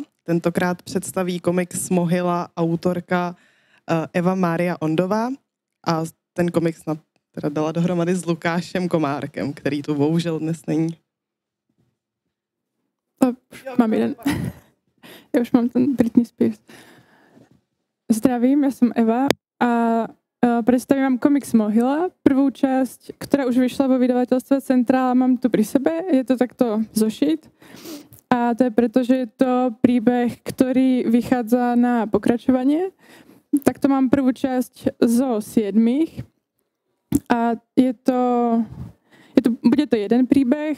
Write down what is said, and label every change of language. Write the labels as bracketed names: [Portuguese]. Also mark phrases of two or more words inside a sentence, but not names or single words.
[Czech] Tentokrát představí komiks Mohyla autorka Eva Mária Ondová a ten komiks teda dala dohromady s Lukášem Komárkem, který tu bohužel dnes není. Mám jeden. Já už mám ten Britney Spears. Zdravím, já jsem Eva a predstavím vám komiks Mohyla. [Slovak] Prvú časť, ktorá už vyšla vo vydavateľstve Centrála, mám tu pri sebe. Je to takto zošit. A to je preto, že je to príbeh, ktorý vychádza na pokračovanie. Takto mám prvú časť zo 7. A bude to jeden príbeh.